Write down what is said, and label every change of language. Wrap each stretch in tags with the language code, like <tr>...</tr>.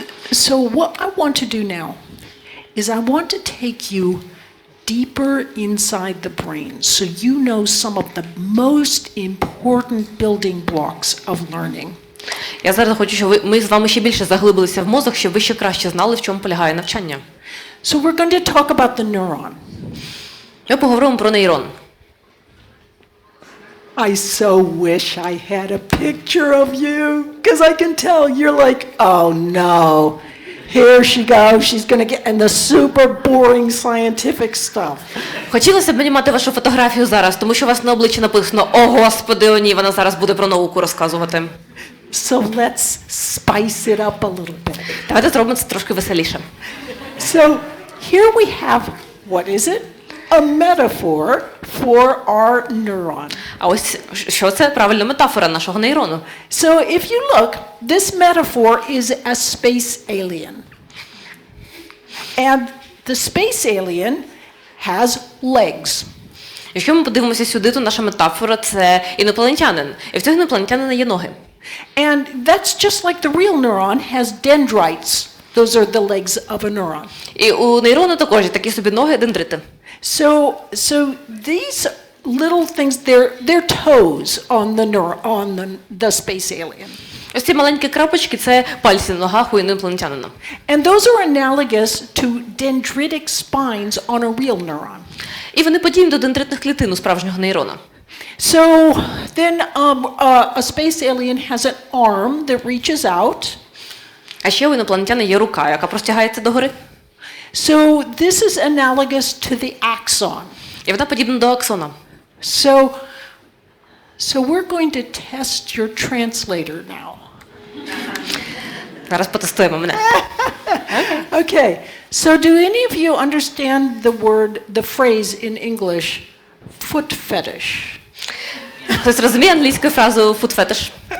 <en>So what I want to do now is I want to take you deeper inside the brain so you know some of the most important building blocks of learning.</en> <uk>Я зараз хочу, щоб ми з вами ще більше заглибилися в мозок, щоб ви ще краще знали, в чому полягає навчання.</uk> <en>So we're going to talk about the neuron.</en> <uk>Ми поговоримо про нейрон.</uk> <en>I so wish I had a picture of you, because I can tell you're like, oh no, here she goes, she's going to get in the super boring scientific stuff.</en> <uk>Хотілося б мені мати вашу фотографію зараз, тому що у вас на обличчі написано, о господи, о ні, вона зараз буде про науку розказувати.</uk> <en>So let's spice it up a little bit.</en> <uk>Давайте зробимо це трошки веселіше.</uk> <en>So here we have, what is it? A metaphor for our neuron.</en> <uk>А ось що це? Правильна метафора нашого нейрону.</uk> <en>So if you look, this metaphor is a space alien. And the space alien has legs.</en> <uk>Якщо ми подивимося сюди, то наша метафора – це інопланетянин. І в цього інопланетянина є ноги.</uk> <en>And that's just like the real neuron has dendrites. Those are the legs of a neuron.</en> <uk>І у нейрону також є такі собі ноги, дендрити.</uk> <en>So these little things, they're toes on the space alien.</en> <uk>Ось ці маленькі крапочки – це пальці на ногах у інопланетянина.</uk> <en>And those are analogous to dendritic spines on a real neuron.</en> <uk>І вони подібні до дендритних клітин у справжнього нейрона.</uk> <en>So then a space alien has an arm that reaches out.</en> <uk>А ще у інопланетяна є рука, яка простягається догори.</uk> <en>So this is analogous to the axon.</en> <uk>І вона подібна до аксона.</uk> <en>So we're going to test your translator now.</en> <uk>Зараз потестуємо мене.</uk> <en>Okay. So do any of you understand the phrase in English, foot fetish?</en> <uk>Хтось розуміє англійську фразу</uk> <en>«foot fetish»?</en>